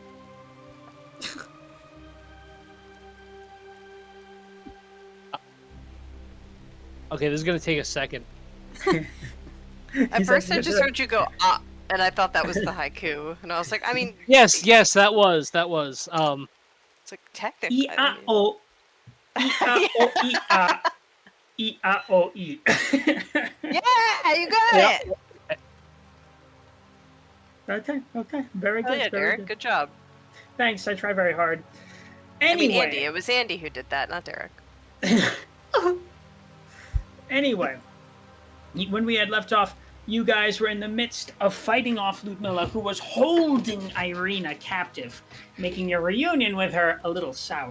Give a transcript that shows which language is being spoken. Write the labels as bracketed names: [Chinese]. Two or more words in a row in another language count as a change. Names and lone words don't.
[English] Okay, this is gonna take a second. At first, I just heard you go and I thought that was the haiku, and I was like, I mean, yes, that was. It's like technically. E-A-O. E-A-O-E-A. E-A-O-E. Yeah, you got it. Okay. Very good. Oh, yeah, Derek, good job. Thanks, I try very hard. Anyway. I mean, Andy. It was Andy who did that, not Derek. Anyway, when we had left off, you guys were in the midst of fighting off Ludmilla, who was holding Irina captive, making your reunion with her a little soured.